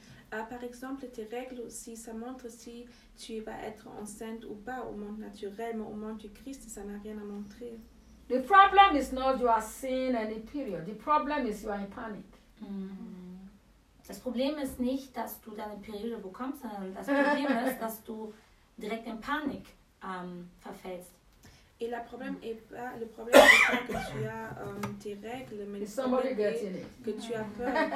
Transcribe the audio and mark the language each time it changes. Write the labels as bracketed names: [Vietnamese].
[French] Par exemple, tes règles aussi, ça montre si tu vas être enceinte ou pas au monde naturel, mais au monde du Christ, ça n'a rien à montrer. [English] The problem is not you are seeing any period. The problem is you are in panic. Mm-hmm. [German] Das Problem ist nicht, dass du deine Periode bekommst, sondern das Problem ist, dass du direkt in Panik verfällst. [French] Et le problème n'est pas, le problème est pas que tu as tes règles, mais que tu as peur.